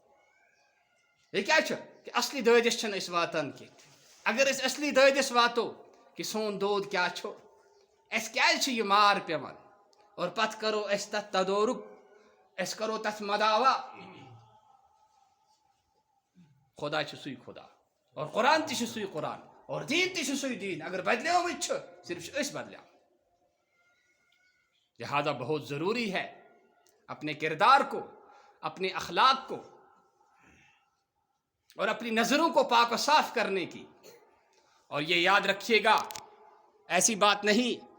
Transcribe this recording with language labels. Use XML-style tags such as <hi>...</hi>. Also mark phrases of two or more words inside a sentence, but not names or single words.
<ks>یہِ کیٛاہ چھُ کہِ اصلی دٲدِس چھِنہٕ أسۍ واتان کینٛہہ اگر أسۍ اصلی دٲدِس واتو کہِ سون دود کیٛاہ چھُ اَسہِ کیٛازِ چھُ یہِ مار پیٚوان اور پتہٕ کرو أسۍ تتھ تدورُک أسۍ کرو تتھ مداوا خۄدا چھُ سُے خۄدا اور قرآن تہِ چھُ سُے قرآن اور دیٖن تہِ چھُ سُے دیٖن اگر بدلیومٕتۍ چھِ صرف چھِ أسۍ بدلیمٕتۍ</ks> <ur>لہٰذا بہت ضروری ہے اپنے کردار کو اپنے اخلاق کو اور اپنی نظروں کو پاک و صاف کرنے کی اور یہ یاد رکھیے گا ایسی بات نہیں</ur>